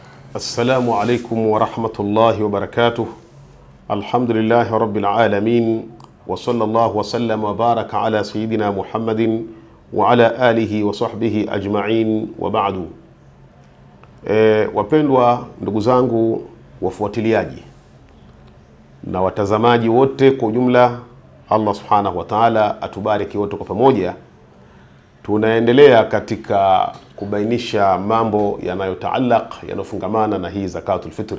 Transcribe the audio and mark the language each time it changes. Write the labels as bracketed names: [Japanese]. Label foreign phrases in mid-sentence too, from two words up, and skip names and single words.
[Arabic] السلام عليكم ورحمة الله وبركاته. الحمد لله رب العالمين، وصلى الله وسلم وبارك على سيدنا محمد وعلى آله وصحبه أجمعين وبعد. [Swahili] Wapendwa ndugu zangu wafuatiliaji na watazamaji wote kwa ujumla, Allah [Arabic] سبحانه وتعالى [Swahili] atubariki wote kwa pamoja. Tunaendelea katika kubainisha mambo yanayotaallaq, yanofungamana na hii [Arabic] زكاة الفطر.